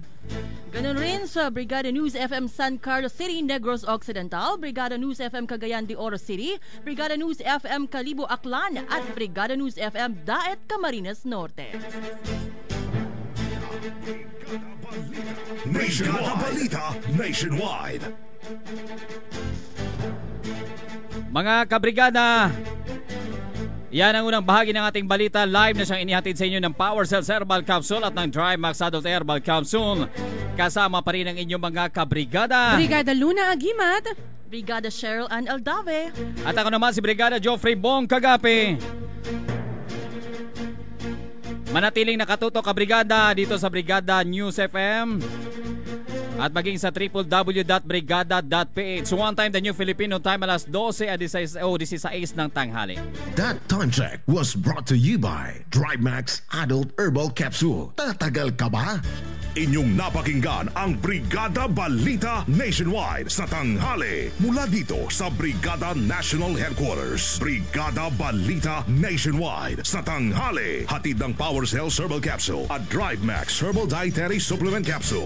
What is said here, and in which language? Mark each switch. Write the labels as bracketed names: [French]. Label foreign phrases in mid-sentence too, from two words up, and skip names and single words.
[Filipino] Ganun rin sa Brigada News FM San Carlos City, Negros Occidental, Brigada News FM Cagayan de Oro City, Brigada News FM Calibo Aklan, at Brigada News FM Daet Camarines Norte. Brigada Balita Nationwide. mga kabrigada, yan ang unang bahagi ng ating balita. Live na siyang inihatid sa inyo ng Power Cells Herbal Capsule at ng Drive Max Adult Herbal Capsule. Kasama pa rin ang inyong mga kabrigada, Brigada Luna Agimat, Brigada Cheryl Ann Aldave, at ako naman si Brigada Geoffrey Bong Kagape. Manatiling nakatutok kabrigada dito sa Brigada News FM at maging sa www.brigada.ph. [English] One time the new Filipino time, [Filipino] alas 12 at 16 ng tanghali. [English] That time check was brought to you by Drive Max Adult Herbal Capsule. [Filipino] Tatagal ka ba? Inyong napakinggan ang Brigada Balita Nationwide sa tanghali. Mula dito sa Brigada National Headquarters. Brigada Balita Nationwide sa tanghali. Hatid ng Power Cells Herbal Capsule at Drive Max Herbal Dietary Supplement Capsule.